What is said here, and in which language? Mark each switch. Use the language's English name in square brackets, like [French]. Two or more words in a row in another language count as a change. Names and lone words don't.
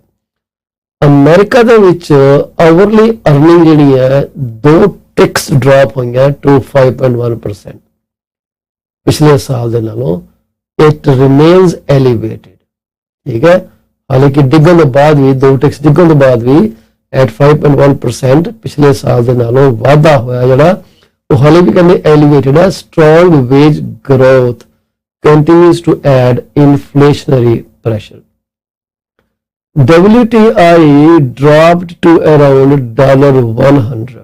[Punjabi] ਅਮਰੀਕਾ ਦੇ ਵਿੱਚ [English] hourly earning [Punjabi] ਜਿਹੜੀ ਹੈ 2 [English] ticks drop [Punjabi] ਹੋਈਆਂ to 5.1% ਪਿਛਲੇ ਸਾਲ ਦੇ ਨਾਲੋਂ। [English] it remains elevated, [Punjabi] ਠੀਕ ਹੈ, ਹਾਲਾਂਕਿ ਡਿੱਗਣ ਤੋਂ ਬਾਅਦ ਵੀ 2 ਟਿਕਸ ਡਿੱਗਣ ਤੋਂ ਬਾਅਦ ਵੀ at 5.1% ਪਿਛਲੇ ਸਾਲ ਦੇ ਨਾਲੋਂ ਵਾਧਾ ਹੋਇਆ ਜਿਹੜਾ ਉਹ ਹਾਲੇ ਵੀ ਕਹਿੰਦੇ ਐਲੀਵੇਟਡ ਹੈ। [English] strong wage growth continues to add inflationary pressure. WTI dropped to around $100.